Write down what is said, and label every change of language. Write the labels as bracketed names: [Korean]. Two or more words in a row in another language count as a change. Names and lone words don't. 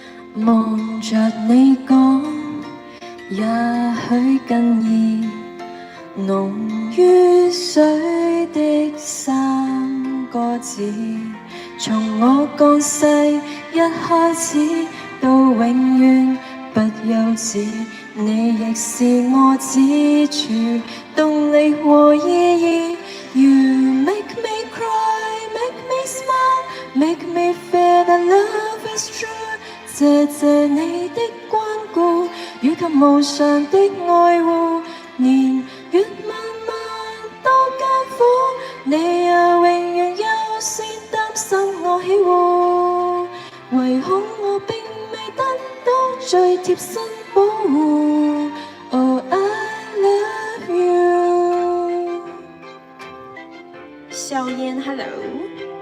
[Cantonese] 望着你講，也許更易濃於水的三個字，從我降世一開始到永遠不休止，你亦是我支柱，動力和意義。 [English] You make me cry, make me smile, make me feel that love is true。 [Cantonese] 謝謝你的關顧，與及無償的愛護，年月漫漫多艱苦，你也永遠優先擔心我喜惡，唯恐我並未得到最貼身保護。 [English] Oh, I love you。 [Cantonese] 小燕 ，Hello。